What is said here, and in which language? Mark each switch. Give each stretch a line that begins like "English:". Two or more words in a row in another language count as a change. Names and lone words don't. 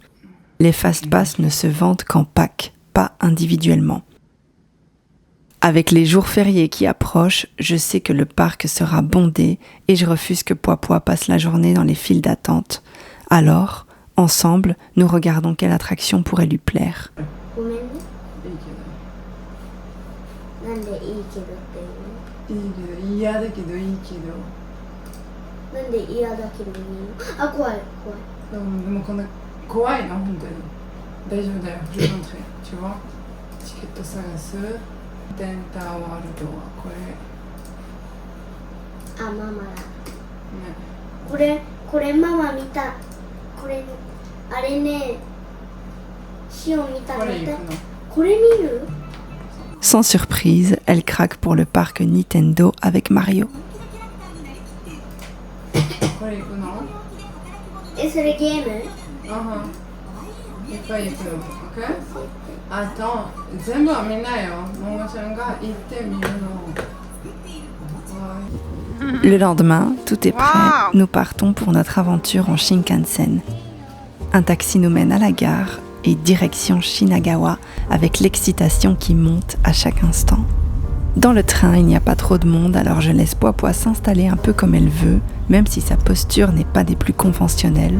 French: Les fast-pass ne se vendent qu'en pack, pas individuellement. Avec les jours fériés qui approchent, je sais que le parc sera bondé et je refuse que Poipois passe la journée dans les files d'attente. Alors, ensemble, nous regardons quelle attraction pourrait lui plaire.
Japanese: ごめんね。いいけなんでいいけどっていうの？どいいけど嫌だけどいいけどなんで嫌だけどいいの？あ、怖い怖い。でもこんな怖いの本当に大丈夫だよ
French: je vais rentrer tu vois
Japanese: チケット探すデンターワールドはこれあ、ママだ。ねこれママ見た。これあれね。シオン見たのこれ行くのこれ見る？
French: Sans surprise, elle craque pour le parc Nintendo avec Mario.
Japanese: これ行くのえ、それゲーム？いっぱい行くの OK? Attends 全部は見ないよももちゃんが行ってみるの
French: Le lendemain, tout est prêt. Nous partons pour notre aventure en Shinkansen. Un taxi nous mène à la gare et direction Shinagawa avec l'excitation qui monte à chaque instant. Dans le train, il n'y a pas trop de monde, alors je laisse Poipois s'installer un peu comme elle veut, même si sa posture n'est pas des plus conventionnelles.